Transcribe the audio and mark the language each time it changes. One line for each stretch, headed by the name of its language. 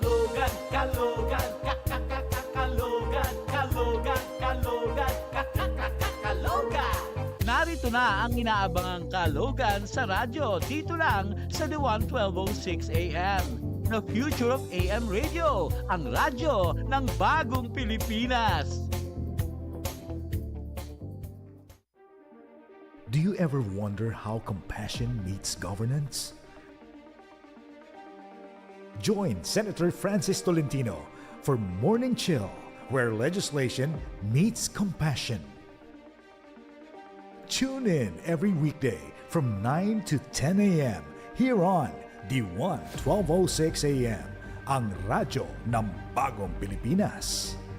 Filipino: Kalogan, kalogan, kalogan, kalogan, kalogan, kalogan. Narito na ang inaabangang kalogan sa radyo, dito lang sa The 1206 AM.
English: The future of AM radio,
Filipino: ang radyo ng bagong Pilipinas.
English: Do you ever wonder how compassion meets governance? Join Senator Francis Tolentino for Morning Chill, where legislation meets compassion. Tune in every weekday from 9 to 10 a.m. here on DWAN 1206 AM,
Filipino: ang radyo ng bagong Pilipinas.